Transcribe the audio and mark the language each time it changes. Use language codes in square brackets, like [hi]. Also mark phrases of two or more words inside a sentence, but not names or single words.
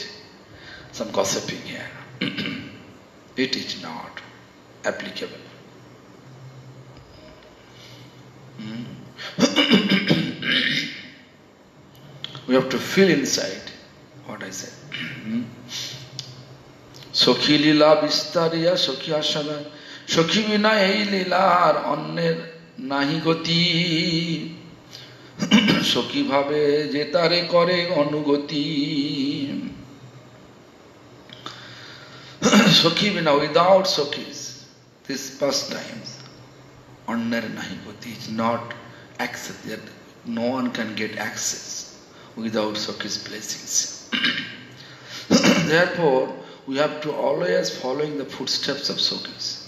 [en] Some gossiping here. It is not applicable. We have to feel inside what I said. [bn] সখী লীলা বিস্তারিয়া সখী আস্বাদন সখী বিনা এই লীলার অন্যের নাহি গতি সখী ভাবে যেতারে করে অনুগতি. সখী বিনা, [en] without sokhis, this pastimes, [bn] অন্যের নাহি গতি, [en] is not access, that no one can get access without Sakhi's blessings. Therefore, we have to always following the footsteps of Sakhis.